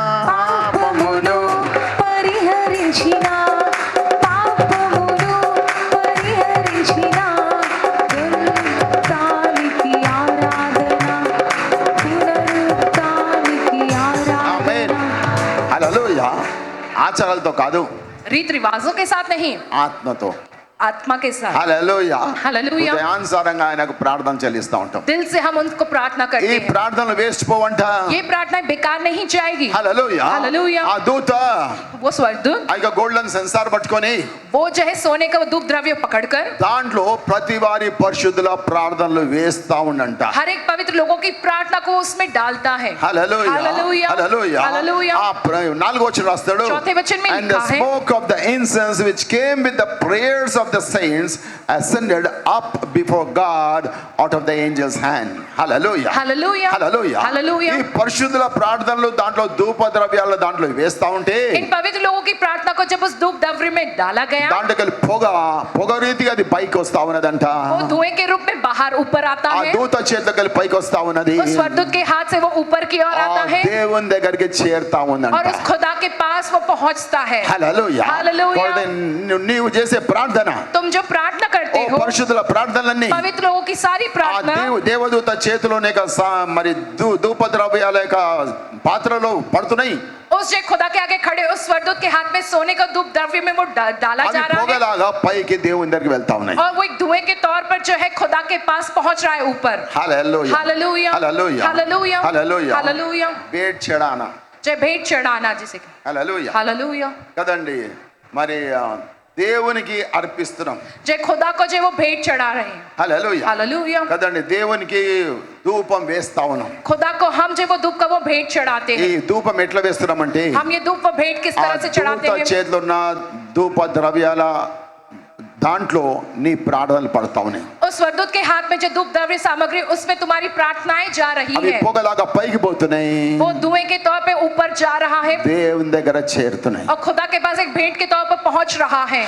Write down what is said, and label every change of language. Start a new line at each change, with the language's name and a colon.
Telugu: పాపమును పరిహరించిన పాపమును పరిహరించిన పునరుత్థానికి ఆరాధన పునరుత్థానికి ఆమేన్ ఆరాధన హల్లెలూయా ఆచారాలతో కాదు
Hindi: रीत रिवाजों के साथ नहीं
Telugu: ఆత్మతో
Hindi: आत्मा के साथ
Telugu: హల్లెలూయా హల్లెలూయా. హృదయానుసారంగా ఆయనకు ప్రార్థన చెల్లిస్తా ఉంటాం
Hindi: दिल से हम उनको प्रार्थना
Telugu: ఈ
Hindi: करते हैं
Telugu: ప్రార్థనలు వేస్ట్ పోవంట
Hindi: ये प्रार्थना बेकार नहीं जाएगी
Telugu: హల్లెలూయా హల్లెలూయా. ఆ దూత
Hindi: वो स्वर्गदूत
Telugu: ఆ యొక్క గోల్డెన్ సెన్సార్ పట్టుకొని
Hindi: वो जो है सोने का वो धूप द्रव्य पकड़कर
Telugu: దాంట్లో ప్రతి వారి పరిశుద్ధుల ప్రార్థనలు వేస్తా ఉండంట
Hindi: हर एक पवित्र लोगों की प्रार्थना को उसमें डालता है
Telugu: హల్లెలూయా హల్లెలూయా. హల్లెలూయా హల్లెలూయా. ఆ నాలుగో వచనం రాస్తాడు
Hindi: चौथे वचन में
English: and the
Hindi: लिखा है
English: smoke of the incense which came with the prayers of the saints ascended up before God out of the angel's hand. Hallelujah. Hallelujah. Hallelujah. Hallelujah.
Telugu: ఈ పరిశుద్ధుల ప్రార్థనలు దాంట్లో ధూప ద్రవ్యాలు దాంట్లో వేస్తా ఉంటే
Hindi: इन पवित्र लोगों की प्रार्थना को जब उस धूप द्रव्य में डाला गया
Telugu: దాంట్లోకి పొగ రీతిగా అది పైకి వస్తా ఉన్నదంట
Hindi: वो धुएं के रूप में बाहर ऊपर आता
Telugu: ఆ
Hindi: है
Telugu: దూత చేతిలోకి పైకి వస్తా ఉన్నది
Hindi: उस स्वर्गदूत के हाथ से वो ऊपर की ओर
Telugu: ఆ
Hindi: आता है
Telugu: దేవుని దగ్గరికి చేరుతా
Hindi: और
Telugu: ఉందంట
Hindi: उस खुदा के पास वो पहुंचता है
Telugu: హల్లెలూయా
English: Hallelujah.
Telugu: కాబట్టి నీవు చేసే ప్రార్థన
Hindi: तुम जो प्रार्थना करते
Telugu: ఓ
Hindi: हो
Telugu: పరిశుద్ధుల ప్రార్థనలన్నీ
Hindi: पवित्र लोगों की सारी
Telugu: ఆ
Hindi: प्रार्थना
Telugu: దేవదూత చేతిలోనే మరి ధూప ద్రవ్యాల యొక్క పాత్రలో పడుతున్నాయి
Hindi: उस जो खुदा के आगे खड़े उस स्वर्गदूत के हाथ में सोने का धूप द्रव्य में वो डाला
Telugu: అవి
Hindi: जा रहा है
Telugu: పొగలాగా పైకి దేవుని దగ్గరికి వెళ్తా ఉన్నాయి
Hindi: और वो एक धुएं के तौर पर जो है खुदा के पास पहुंच रहा है ऊपर
Telugu: hallelujah
Hindi: hallelujah
Telugu: hallelujah
Hindi: hallelujah
Telugu: hallelujah
Hindi: hallelujah
Telugu: wait చెడాన
Hindi: जय भेंट चढ़ाना जिसे
Telugu: హల్లెలూయా
Hindi: हालेलुया
Telugu: కదండి మరి దేవునికి అర్పిస్తున్నాం
Hindi: जय खुदा को जो वो भेंट चढ़ा रहे हैं
Telugu: హల్లెలూయా
Hindi: हालेलुया
Telugu: కదండి దేవునికి ధూపం వేస్తా ఉన్నాం
Hindi: खुदा को हम जो वो धूप का वो भेंट चढ़ाते
Telugu: ఈ
Hindi: हैं
Telugu: ధూపం ఎట్లా వేస్తున్నామంటే
Hindi: हम ये धूप वो भेंट किस
Telugu: ఆ
Hindi: तरह से चढ़ाते
Telugu: దూత
Hindi: हैं
Telugu: చేతిలో ఉన్న ధూప ద్రవ్యాల దాంట్లో నీ ప్రార్థనలు పడతా ఉన్నాయి
Hindi: उस स्वर्गदूत के हाथ में जो धूप द्रव्य सामग्री उसमें तुम्हारी प्रार्थनाएं जा रही
Telugu: అవి
Hindi: है
Telugu: పొగలాగా పైకి పోతున్నాయి
Hindi: वो धुएं के तौर पे ऊपर जा रहा है
Telugu: దేవుని దగ్గర చేరుతున్నాయి
Hindi: और खुदा के पास एक भेंट के तौर पर पहुंच रहा है